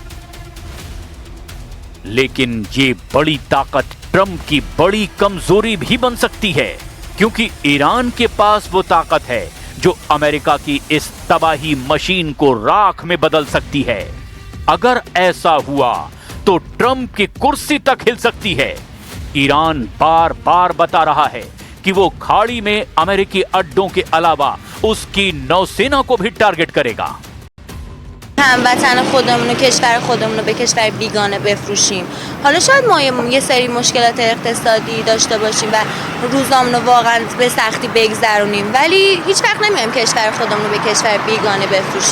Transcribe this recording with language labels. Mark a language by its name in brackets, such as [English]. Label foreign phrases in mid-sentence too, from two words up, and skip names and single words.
[Hindi] लेकिन ये बड़ी ताकत ट्रंप की बड़ी कमजोरी भी बन सकती है, क्योंकि ईरान के पास वो ताकत है जो अमेरिका की इस तबाही मशीन को राख में बदल सकती है। अगर ऐसा हुआ तो ट्रंप की कुर्सी तक हिल सकती है। ईरान बार बार बता रहा है कि वो खाड़ी में अमेरिकी अड्डों के अलावा उसकी नौसेना को भी टारगेट करेगा। [Persian] هموطن خودمون و کشور خودمون رو به کشور بیگانه بفروشیم. حالا شاید ما یه سری مشکلات اقتصادی داشته باشیم و روزامون رو واقعا به سختی بگذرونیم، ولی هیچ وقت نمیایم کشور خودمون رو به کشور بیگانه بفروشیم.